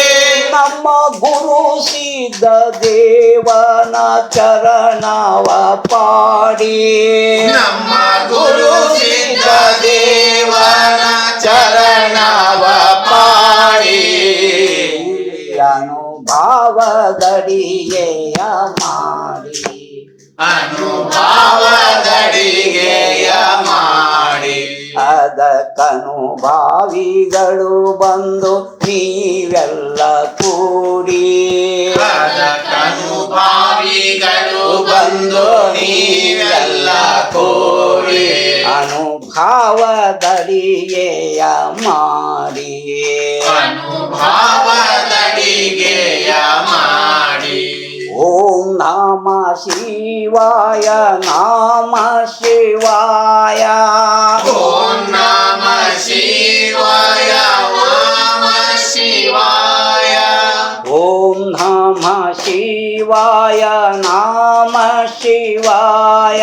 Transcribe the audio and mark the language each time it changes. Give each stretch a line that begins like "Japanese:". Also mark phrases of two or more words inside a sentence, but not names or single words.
Kannada: ನಮ್ಮ ಗುರು ಸಿದ್ಧ ದೇವನ ಚರಣವ ಪಾಡಿ ನಮ್ಮ ಗುರು ಸಿದ್ಧ ದೇವನ ಚರಣವ ಪಾಡಿ ಅನುಭಾವದಡಿಗೆಯ ಮಾಡಿ ಅನುಭಾವದಡಿಗೆಯ ಮಾಡಿ ಅದಕ್ಕನುಭಾವಿಗಳು ಬಂದು ನೀವೆಲ್ಲ ಕೂಡಿ ಅದಕ್ಕನುಭಾವಿಗಳು ಬಂದು ನೀವೆಲ್ಲ ಕೂಡಿ ಅನುಭಾವದಡಿಗೆಯ ಮಾಡಿ ಅನುಭಾವದಡಿಗೆಯ ಮಾಡಿ
Sanskrit: ಓಂ ನಮ ಶಿವಾಯ ನಮ ಶಿವಾಯ ಓಂ ನಮ ಶಿವಾಯ ಓಂ ಶಿವಾಯ ಓಂ ನಮ ಶಿವಾಯ ನಮ ಶಿವಾಯ